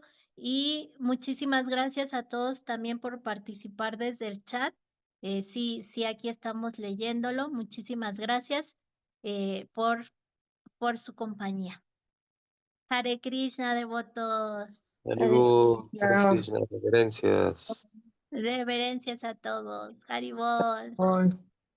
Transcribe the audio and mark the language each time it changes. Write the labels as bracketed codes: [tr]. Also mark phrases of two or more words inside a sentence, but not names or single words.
[es] Y muchísimas gracias a todos también por participar desde el chat. Sí, aquí estamos leyéndolo. Muchísimas gracias por su compañía. Hare Krishna, devotos. Haribol, Hare Krishna. Krishna, reverencias. Reverencias a todos. Haribol. Haribol.